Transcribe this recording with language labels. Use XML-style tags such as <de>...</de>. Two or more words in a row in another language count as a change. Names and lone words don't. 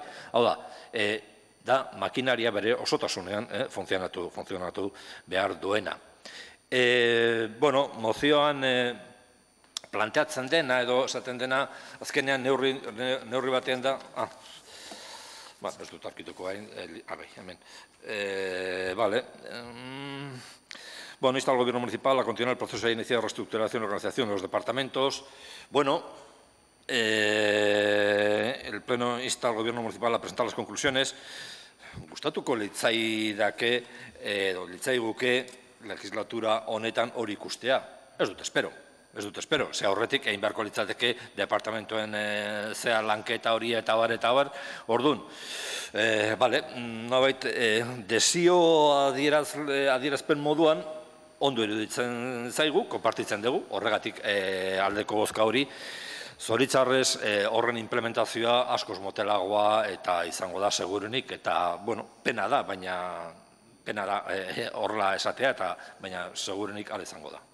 <eu>Hau da makinaria bere osotasunean funtzionatu behar duena. Mozioan planteatzen dena edo esaten dena, azkenean neurri batean da, ez dut arkituko hain, hemen,</eu> <es>vale, insta al Gobierno municipal a continuar el proceso de iniciar reestructuración y organización de los departamentos. El Pleno insta al Gobierno municipal a presentar las conclusiones.</es> <eu>Gustatuko litzaidake, edo litzaiguke, legislatura honetan hori ikustea. Ez dut espero. Ze horretik, egin beharko litzateke departamentuen zea lanketa hori eta bar. Orduan, nobait, desio adierazpen moduan, ondo iruditzen zaigu, konpartitzen dugu, horregatik aldeko bozka hori, zoritzarrez horren implementazioa askoz motelagoa eta izango da segurunik, eta, pena da, horrela esatea, baina segurunik ala izango da.</eu>